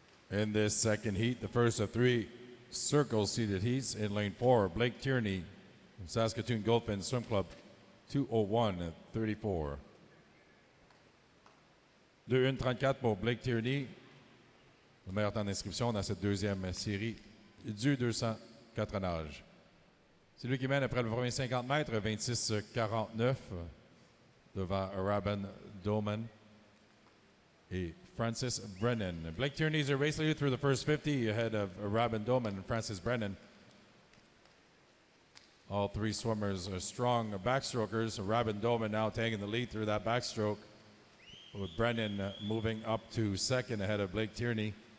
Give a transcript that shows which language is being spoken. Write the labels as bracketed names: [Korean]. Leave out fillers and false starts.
[English] In this second heat, the first of 3 circle-seated heats in lane 4, Blake Tierney, Saskatoon Gulfin Swim Club, 2:01:34. [French] 2:1:34 pour Blake Tierney, le meilleur temps d'inscription dans cette deuxième série du 204 nages. C'est lui qui mène après le premier 50 mètres, 26:49 devant Rabin Doman et Francis Brennan. [English] Blake Tierney is a race leader through the first 50 ahead of Rabin Doman and Francis Brennan. All 3 swimmers are strong backstrokers. Rabin Doman now taking the lead through that backstroke, with Brennan moving up to second ahead of Blake Tierney.